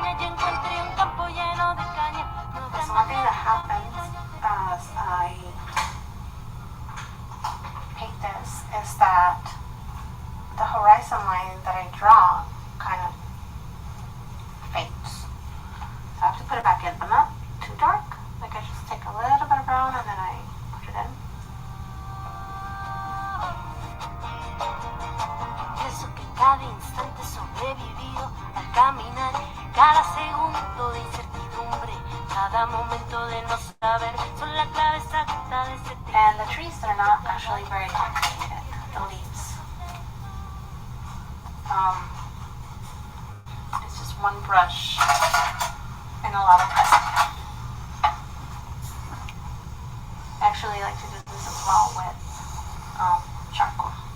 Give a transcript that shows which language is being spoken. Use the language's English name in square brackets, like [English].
[English] So one thing that happens as I paint this is that the horizon line that I draw kind of fades. So I have to put it back in, but not too dark. Like I just take a little bit of brown and then I put it in. [Spanish] Pienso que cada instante sobrevivido al caminar, cada segundo de incertidumbre, cada momento de no saber, son la clave exacta de ese tiempo. [English] And the trees are not actually very complicated, the leaves. It's just one brush and a lot of pressing. I actually like to do this as well with charcoal.